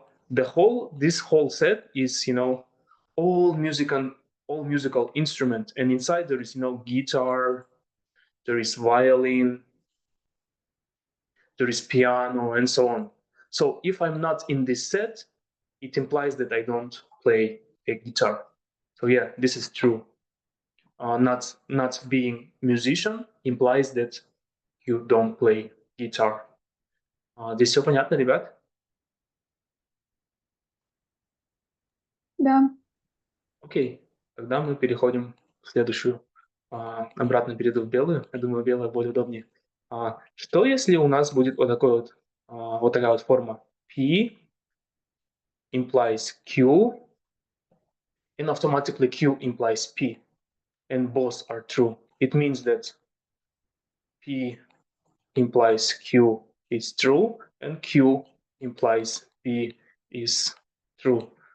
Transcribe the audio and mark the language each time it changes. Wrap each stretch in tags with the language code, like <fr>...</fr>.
<en>This whole set is all musical instrument, and inside there is guitar, there is violin, there is piano, and so on. So if I'm not in this set, it implies that I don't play a guitar. So yeah, this is true. Not being musician implies that you don't play guitar.</en> <ru>Здесь все понятно, ребят? Да. Окей, тогда мы переходим в следующую. Обратно перейду в белую. Я думаю, белая более удобнее. Что если у нас будет вот такая вот форма?</ru> <en>P implies Q, and automatically Q implies P, and both are true. It means that P implies Q is true, and Q implies P is true.</en>